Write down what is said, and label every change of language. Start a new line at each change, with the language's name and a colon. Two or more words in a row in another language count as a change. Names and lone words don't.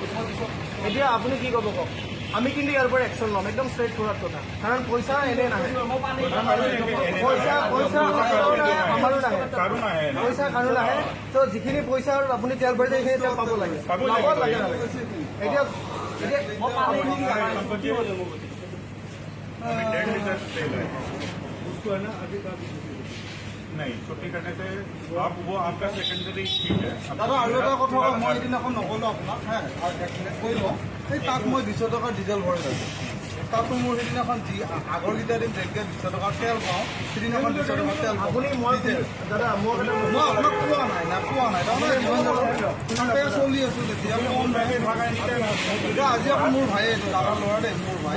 Assamese: এতিয়া আপুনি কি ক'ব কওক আমি কিন্তু ইয়াৰ পৰা একশ্যন ল'ম একদম
English: straight forward
Assamese: কথা কাৰণ পইচা এনে নাহে পইচা আমাৰো নাহে পইচা কাৰো নাহে তো যিখিনি পইচা আৰু আপুনি তেল ভৰাই যায় সেইখিনি তেল পাব লাগে এতিয়া
Hindi: उसको है ना अभी नहीं छुट्टी करने से आप वो आपका सेकेंडरी ठीक है
Assamese: দাদা আৰু এটা কথা মই সেইদিনাখন নক'লোঁ আপোনাক কৈ লওঁ সেই তাক মই 200 টকাৰ ডিজেল ভৰাই দিছোঁ তাতো মোৰ সেইদিনাখন যি আগৰকেইটা দিন যেনেকৈ 200 টকাৰ তেল পাওঁ সেইদিনাখন 200 টকাৰ তেল আপুনি মই দাদা মই আপোনাক কোৱা নাই তাৰপৰা চলি আছোঁ তেতিয়া এতিয়া আজি আকৌ মোৰ ভাই দাদাৰ ল'ৰা দেই মোৰ ভাই